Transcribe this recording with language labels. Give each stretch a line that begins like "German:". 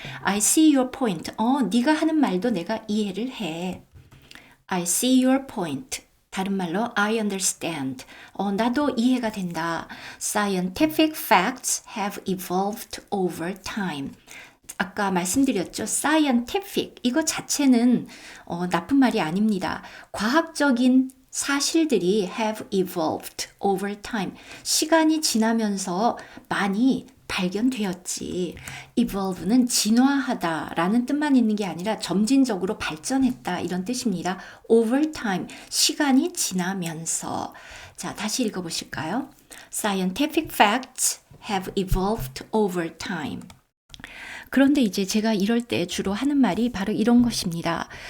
English: I see your point.
Korean: 네가 하는 말도 내가 이해를 해.
English: I see your point.
Korean: 다른 말로
English: I understand.
Korean: 나도 이해가 된다.
English: Scientific facts have evolved over time.
Korean: 아까 말씀드렸죠. scientific 이거 자체는 나쁜 말이 아닙니다. 과학적인 사실들이
English: have evolved over time.
Korean: 시간이 지나면서 많이 발견되었지. evolve는 진화하다라는 뜻만 있는 게 아니라 점진적으로 발전했다 이런 뜻입니다.
English: over time,
Korean: 시간이 지나면서. 자, 다시 읽어보실까요?
English: Scientific facts have evolved over time.
Korean: 그런데 이제 제가 이럴 때 주로 하는 말이 바로 이런 것입니다.